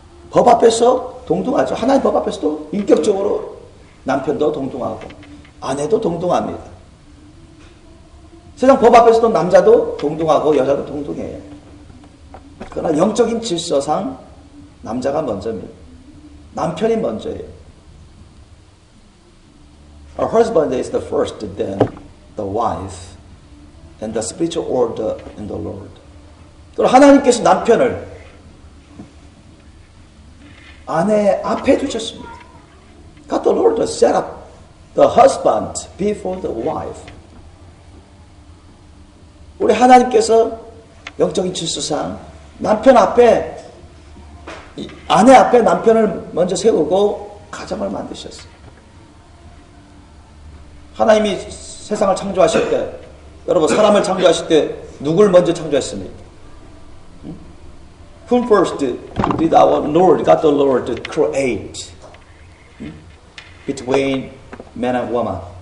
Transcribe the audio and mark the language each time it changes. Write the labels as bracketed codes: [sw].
[ko] 법 앞에서 동등하죠. 하나님 법 앞에서도 인격적으로 남편도 동등하고 아내도 동등합니다. 세상 법 앞에서도 남자도 동등하고 여자도 동등해요. 그러나 영적인 질서상 남자가 먼저입니다. 남편이 먼저예요. [en] Our husband is the first, then the wife, and the spiritual order in the Lord. [ko] 그리고 하나님께서 남편을 아내 앞에 두셨습니다. [en] God the Lord set up the husband before the wife. [ko] 우리 하나님께서 영적인 질서상 남편 앞에 아내 앞에 남편을 먼저 세우고 가정을 만드셨어요. 하나님이 세상을 창조하실 때 여러분 사람을 창조하실 때 누굴 먼저 창조했습니까? [en] Whom first did our Lord, God the Lord, create between man and woman?